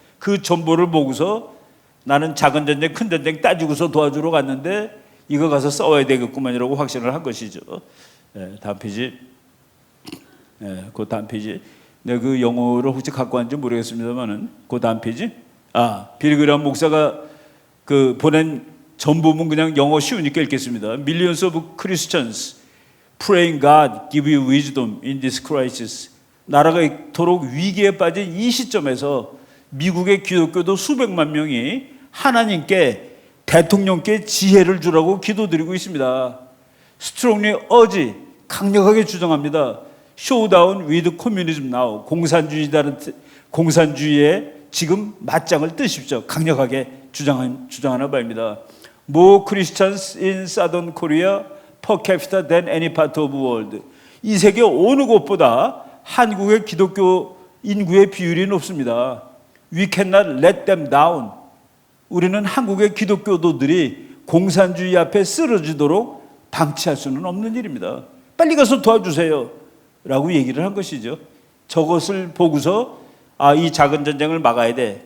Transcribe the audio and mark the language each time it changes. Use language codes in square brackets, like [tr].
[ko] 그 전보를 보고서 나는 작은 전쟁, 큰 전쟁 따지고서 도와주러 갔는데 이거 가서 싸워야 되겠구만이라고 확신을 한 것이죠. 다음 페이지. 그 다음 페이지. 내가 그 영어를 혹시 갖고 왔는지 모르겠습니다만은 그 다음 페이지. 빌리 그레엄 목사가 그 보낸 전보문 그냥 영어 쉬우니까 읽겠습니다. [en] Millions of Christians praying God give you wisdom in this crisis. [ko] 나라가 이토록 위기에 빠진 이 시점에서 미국의 기독교도 수백만 명이 하나님께, 대통령께 지혜를 주라고 기도드리고 있습니다. [en] Strongly urge, [ko] 강력하게 주장합니다. [en] Showdown with communism now. [ko] 공산주의에 지금 맞짱을 뜨십시오. 강력하게 주장하는 바입니다. [en] More Christians in Southern Korea per capita than any part of the world. [ko] 이 세계 어느 곳보다 한국의 기독교 인구의 비율이 높습니다. [en] We cannot let them down. [ko] 우리는 한국의 기독교도들이 공산주의 앞에 쓰러지도록 방치할 수는 없는 일입니다. 빨리 가서 도와주세요. 라고 얘기를 한 것이죠. 저것을 보고서 이 작은 전쟁을 막아야 돼.